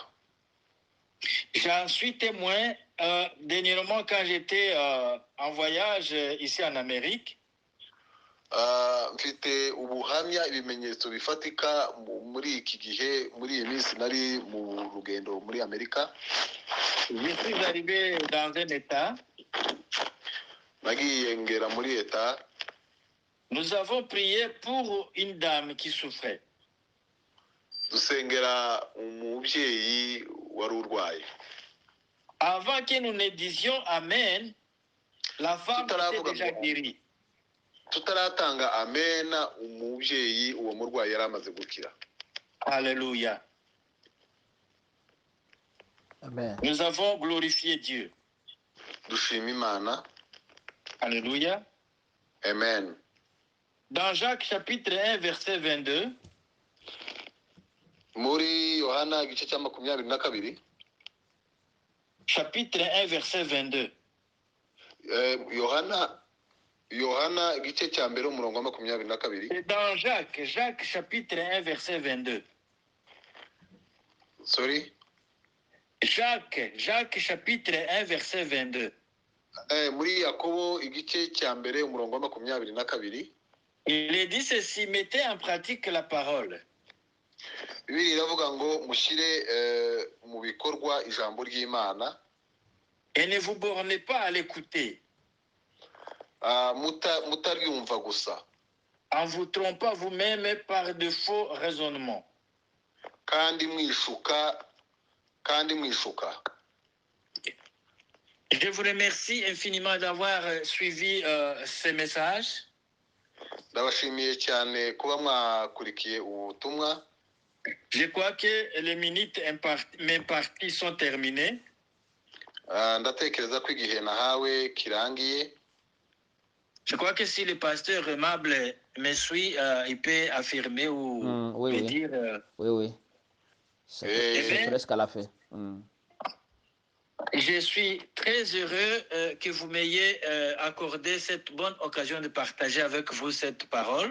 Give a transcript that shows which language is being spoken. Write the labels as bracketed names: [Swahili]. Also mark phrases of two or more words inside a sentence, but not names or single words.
[French] J'en suis témoin dernièrement quand j'étais en voyage ici en Amérique. [Kinyarwanda] Mfite ubuhamya ibimenyetso bifatika muri iki gihe muri iyi minsi nari mu rugendo muri Amerika. [French] Je suis arrivé dans un état. [Kinyarwanda] Nagiye ngera muri état. [French] Nous avons prié pour une dame qui souffrait. [Kinyarwanda] Dusengera umubyeyi wari urwaye. [French] Avant que nous ne disions amen, la femme était déjà guérie. [Kinyarwanda] Tutaratanga amena umubyeyi uwo murwayi yari amaze gukira. [French] Alléluia. Amen. Nous avons glorifié Dieu. [Kinyarwanda] Dushima Imana. [French] Alléluia. Amen. Dans Jacques chapitre 1 verset 22. [Kinyarwanda] Muri Yohana igice cya 22. [French] Chapitre 1 verset 22. [Kinyarwanda] Yohana igice cya mbere umurongo wa 22. [French] C'est dans Jacques chapitre 1 verset 22. Sorry. Jacques chapitre 1 verset 22. [Kinyarwanda] Muri Yakobo igice cya mbere umurongo wa 22. [French] Il est dit ceci, mettez en pratique la parole. [Kinyarwanda] Bibiliya iravuga ngo mushyire mu bikorwa ijambo ry'Imana. [French] Et ne vous bornez pas à l'écouter. [Kinyarwanda] Mutaryumva gusa. [French] En vous trompant vous-même par de faux raisonnements. [Kinyarwanda] Kandi mwishuka. [French] Je vous remercie infiniment d'avoir suivi ces messages. [Kinyarwanda] Ndabashimiye cyane kuba mwakurikiye ubutumwa. [French] Je crois que les minutes m'imparties sont terminées. [Kinyarwanda] ndatekereza ko igihe nahawe kirangiye. [French] Je crois que si le pasteur aimable me suit, il peut affirmer ou Oui, me oui. dire. Oui. C'est presque à la fin. Je suis très heureux que vous m'ayez accordé cette bonne occasion de partager avec vous cette parole.